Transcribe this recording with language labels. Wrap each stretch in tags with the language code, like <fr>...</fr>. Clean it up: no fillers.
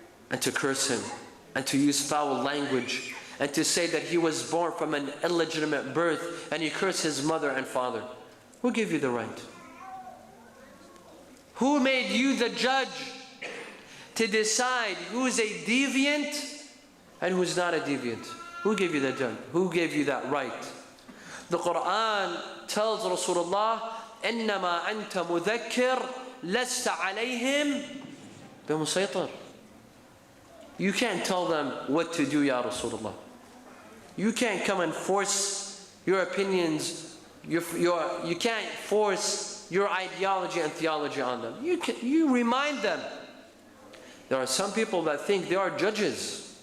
<en>And to curse him, and to use foul language, and to say that he was born from an illegitimate birth, and he cursed his mother and father. Who gave you the right? Who made you the judge to decide who's a deviant and who's not a deviant? Who gave you that judge? Who gave you that right? The Quran tells Rasulullah,</en> <ar>إِنَّمَا أَنْتَ مُذَكِّرْ لَسْتَ عَلَيْهِمْ بِمُسَيْطِرْ.</ar> <en>You can't tell them what to do, Ya Rasulullah. You can't come and force your opinions. You can't force your ideology and theology on them. You remind them. There are some people that think they are judges.</en>